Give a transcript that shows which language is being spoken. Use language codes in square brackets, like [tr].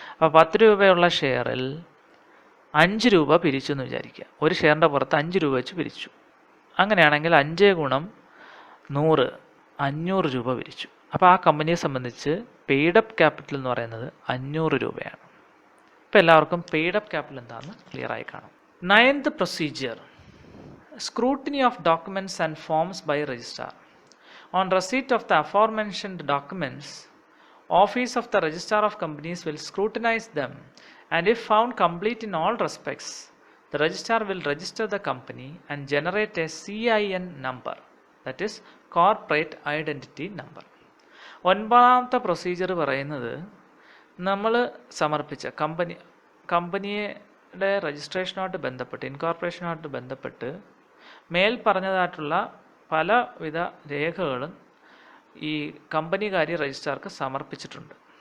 [ml] അപ്പോൾ 10 രൂപയുള്ള ഷെയറിൽ 5 രൂപ പിരിച്ചു എന്ന് വിചാരിക്കുക. ഒരു ഷെയറിൻ്റെ പുറത്ത് 5 രൂപ വെച്ച് പിരിച്ചു. അങ്ങനെയാണെങ്കിൽ 5 ഗുണം 100, 500 രൂപ പിരിച്ചു. അപ്പോൾ ആ കമ്പനിയെ സംബന്ധിച്ച് പെയ്ഡ് അപ്പ് ക്യാപിറ്റൽ എന്ന് പറയുന്നത് 500 രൂപയാണ്. ഇപ്പോൾ എല്ലാവർക്കും പെയ്ഡ് അപ്പ് ക്യാപിറ്റൽ എന്താണെന്ന് ക്ലിയർ ആയി കാണും. [en] 9th procedure, scrutiny of documents and forms by registrar. On receipt of the aforementioned documents, Office of the Registrar of Companies will scrutinize them, and if found complete in all respects, the registrar will register the company and generate a CIN number, that is Corporate Identity Number. [ml] ഒൻപതാമത്തെ procedure പറയുന്നത് നമ്മൾ സമർപ്പിച്ച കമ്പനിയുടെ രജിസ്ട്രേഷനുമായിട്ട് ബന്ധപ്പെട്ട് ഇൻകോർപ്പറേഷനുമായിട്ട് ബന്ധപ്പെട്ട് മേൽ പറഞ്ഞതായിട്ടുള്ള പലവിധ രേഖകളും ഈ കമ്പനികാര്യ രജിസ്ട്രാർക്ക് സമർപ്പിച്ചിട്ടുണ്ട്.